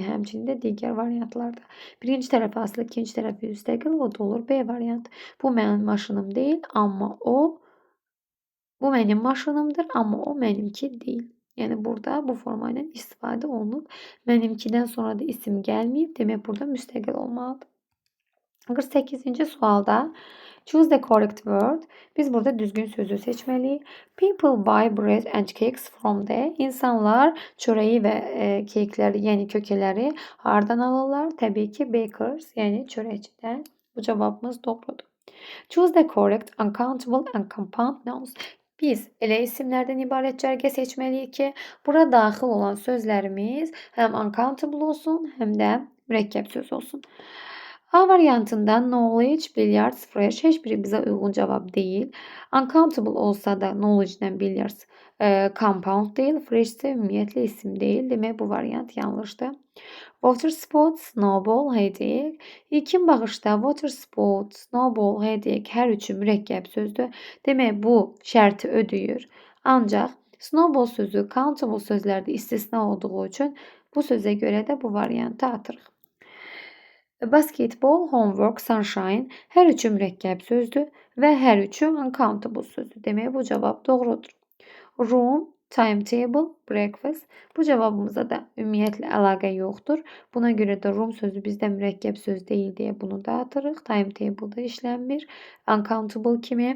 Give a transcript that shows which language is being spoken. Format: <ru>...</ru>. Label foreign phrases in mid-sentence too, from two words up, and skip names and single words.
<az>Həmçinin də digər variantlarda. Birinci tərəf aslı, ikinci tərəfi müstəqil, o da olur B variantı. Bu mənim maşınım deyil, amma bu mənim maşınımdır, amma o mənimki deyil. Yəni burada bu forma ilə istifadə olunub. Mənimkidən sonra da isim gəlməyib. Demək burada müstəqil olmalıdır. 48-ci sualda</az> <en>choose the correct word.</en> <az>Biz burada düzgün sözü seçməliyik.</az> <en>People buy bread and cakes from the.</en> <az>İnsanlar çörəyi və kekləri, yəni kökələri hardan alırlar? Təbii ki, bakers, yəni çörəkçidən. Bu cavabımız doğrudur.</az> <en>Choose the correct uncountable and compound nouns.</en> <az>Biz elə isimlərdən ibarət cərgə seçməliyik ki, bura daxil olan sözlərimiz həm uncountable olsun, həm də mürəkkəb söz olsun. A variantında knowledge, billiards, fresh heç biri bizə uyğun cavab deyil. Uncountable olsa da knowledge ilə billiards compound deyil, fresh isə ümumiyyətlə isim deyil. Demək bu variant yanlışdır.</az> <en>Water sport, snowball, headache.</en> <az>İlkin baxışda</az> <en>water sport, snowball, headache</en> <az>hər üçü mürəkkəb sözdür. Demək bu şərti ödəyir. Ancaq snowball sözü countable sözlərdə istisna olduğu üçün bu sözə görə də bu variantı atırıq.</az> <en>Basketball, homework, sunshine</en> <az>hər üçü mürəkkəb sözdür və hər üçü uncountable sözdür. Demək bu cavab doğrudur.</az> <en>Room, timetable, breakfast.</en> <az>Bu cavabımıza da ümumiyyətlə əlaqə yoxdur. Buna görə də room sözü bizdə mürəkkəb söz deyil deyə bunu da atırıq. Timetable-da işlənmir. Uncountable kimi.</az>